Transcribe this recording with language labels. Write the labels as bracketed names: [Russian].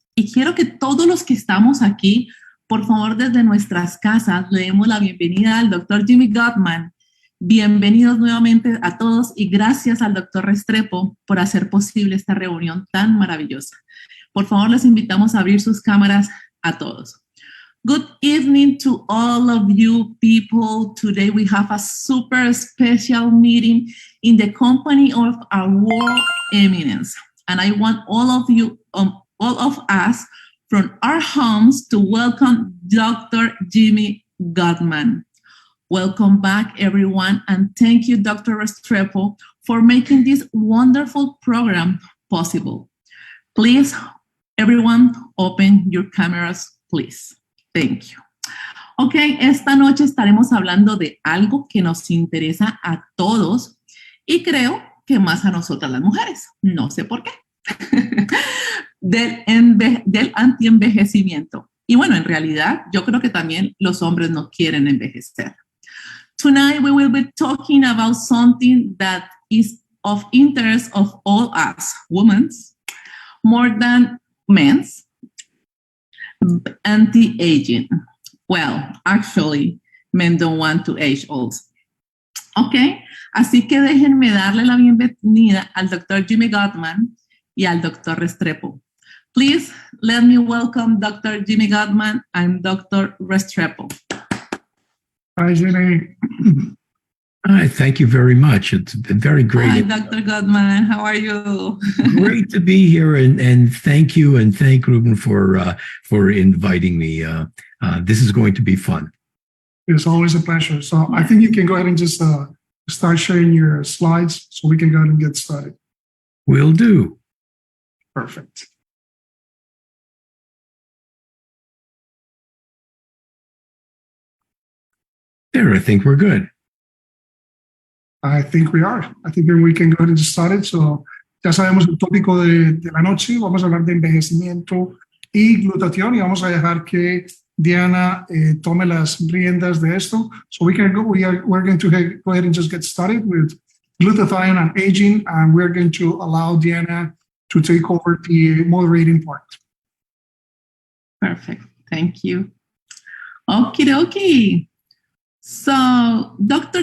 [Spanish] Y quiero que todos los que estamos aquí, por favor, desde nuestras casas, le demos la bienvenida al Dr. Jimmy Gutman. Bienvenidos nuevamente a todos y gracias al Dr. Restrepo por hacer posible esta reunión tan maravillosa. Por favor, les invitamos a abrir sus cámaras a todos. [English] Good evening to all of you people. Today we have a super special meeting in the company of our world eminence. And I want all of you, all of us from our homes to welcome Dr. Jimmy Gutman. Welcome back, everyone, and thank you, Dr. Restrepo, for making this wonderful program possible. Please, everyone, open your cameras, please. Thank you. [Spanish] Ok, esta noche estaremos hablando de algo que nos interesa a todos y creo que más a nosotras las mujeres. No sé por qué. del antienvejecimiento. Y bueno, en realidad, yo creo que también los hombres no quieren envejecer. [English] Tonight, we will be talking about something that is of interest of all us, women, more than men's, anti-aging. Well, actually, men don't want to age old. [Spanish] Ok, así que déjenme darle la bienvenida al Dr. [English] Jimmy Gutman [Spanish] y al [English] Dr. Restrepo. Please, let me welcome Dr. Jimmy Gutman and Dr. Restrepo. Hi, Jenny. Hi, thank you very much. It's been very great. Hi, Dr. Gutman. How are you? Great to be here, and thank you, and thank Ruben for inviting me. This is going to be fun. It's always a pleasure. So I think you can go ahead and just start sharing your slides so we can go ahead and get started. Will do. Perfect. There, I think we're good. I think we are. I think we can go ahead and get started. [Spanish] So, ya sabemos el tópico de la noche. Vamos a hablar de envejecimiento y glutatión y vamos a dejar que Diana tome las riendas de esto. [English] So we're going to go ahead and just get started with glutathione and aging, and we're going to allow Diana to take over the moderating part. Perfect. Thank you. Okie dokie. So, Dr.